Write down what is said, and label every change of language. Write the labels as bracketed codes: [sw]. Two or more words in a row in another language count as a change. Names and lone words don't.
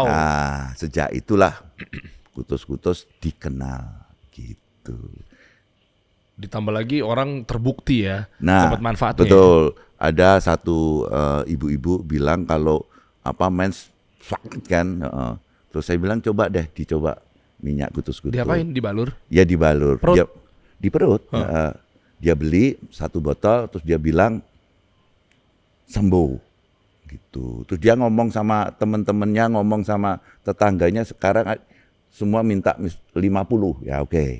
[id] Nah sejak itulah kutus-kutus dikenal gitu. Ditambah lagi orang terbukti ya, dapat manfaatnya. Betul. Ada satu ibu-ibu bilang kalau apa mens sakit kan, terus saya bilang coba deh dicoba minyak kutus-kutus. Diapain? Dibalur? Ya dibalur. Perut? Di perut. Dia beli 1 botol, terus dia bilang sembuh gitu. Terus dia ngomong sama teman-temannya, ngomong sama tetangganya, sekarang semua minta 50, ya oke.